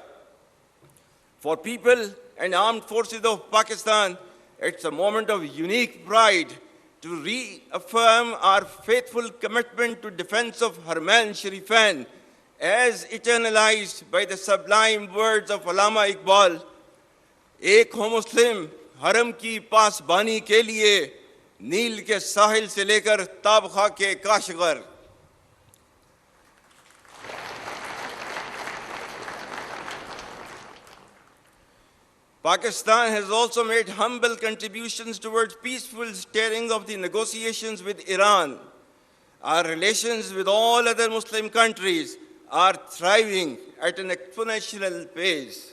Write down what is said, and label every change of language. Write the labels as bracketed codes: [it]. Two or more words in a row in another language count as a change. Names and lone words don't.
[en] For people and armed forces of Pakistan, it's a moment of unique pride to reaffirm our faithful commitment to defense of Haramain Sharifan, as eternalized by the sublime words of Allama Iqbal, [ur] "ایک ہوں مسلم حرم کی پاسبانی کے لیے, نیل کے ساحل سے لے کر تابخاک کاشغر." [en] Pakistan has also made humble contributions towards peaceful steering of the negotiations with Iran. Our relations with all other Muslim countries are thriving at an exponential pace.